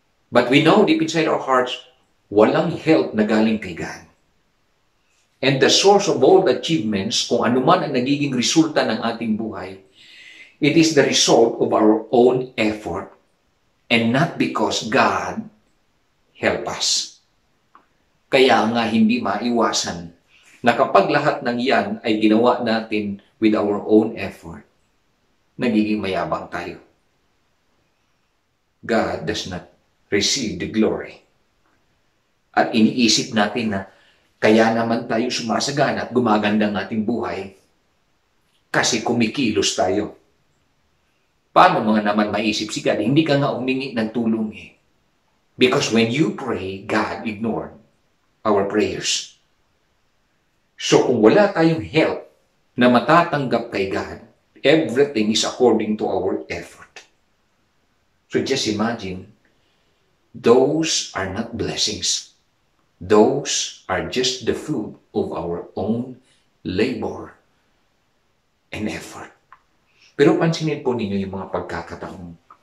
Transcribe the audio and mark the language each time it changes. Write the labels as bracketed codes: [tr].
[en] But we know deep inside our hearts, [tl] walang help na galing kay God. [en] And the source of all the achievements, [tl] kung ano man ang nagiging resulta ng ating buhay, [en] it is the result of our own effort and not because God help us. [tl] Kaya nga hindi maiwasan na kapag lahat ng yan ay ginawa natin [en] with our own effort, [tl] nagiging mayabang tayo. [en] God does not receive the glory. [tl] At iniisip natin na kaya naman tayo sumasagana at gumaganda ang ating buhay kasi kumikilos tayo. Paano mga naman maisip si God? Hindi ka nga humingi ng tulong eh. [en] Because when you pray, God ignored. our prayers. [tl] So kung wala tayong help na matatanggap kay God, [en] everything is according to our effort. So just imagine, those are not blessings. Those are just the fruit of our own labor and effort. [tl] Pero pansinin po ninyo yung mga pagkakataon.